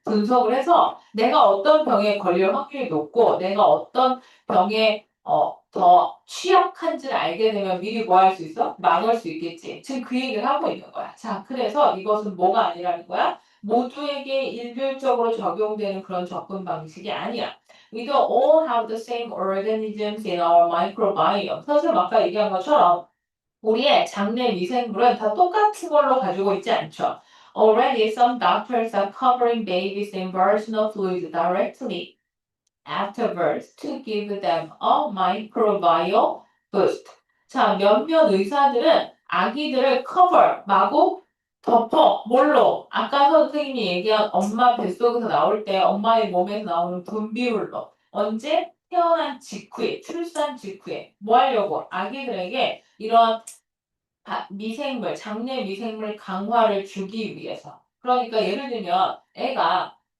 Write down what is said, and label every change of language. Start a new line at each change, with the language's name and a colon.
Korean: 분석을 해서 내가 어떤 병에 걸릴 확률이 높고 내가 어떤 병에 더 취약한지를 알게 되면 미리 뭐 할 수 있어? 막을 수 있겠지. 지금 그 얘기를 하고 있는 거야. 자, 그래서 이것은 뭐가 아니라는 거야? 모두에게 일률적으로 적용되는 그런 접근 방식이 아니야.
English: We don't all have the same organisms in our microbiome.
Korean: 선생님 아까 얘기한 것처럼 우리의 장내 미생물은 다 똑같은 걸로 가지고 있지 않죠.
English: Already some doctors are covering babies in vaginal fluid directly afterwards to give them a microbiome boost.
Korean: 자, 몇몇 의사들은 아기들을 cover, 마구 덮어, 뭘로? 아까 선생님이 얘기한 엄마 뱃속에서 나올 때 엄마의 몸에서 나오는 분비물로. 언제? 태어난 직후에, 출산 직후에. 뭐 하려고? 아기들에게 이런 미생물, 장내 미생물 강화를 주기 위해서. 그러니까 예를 들면 애가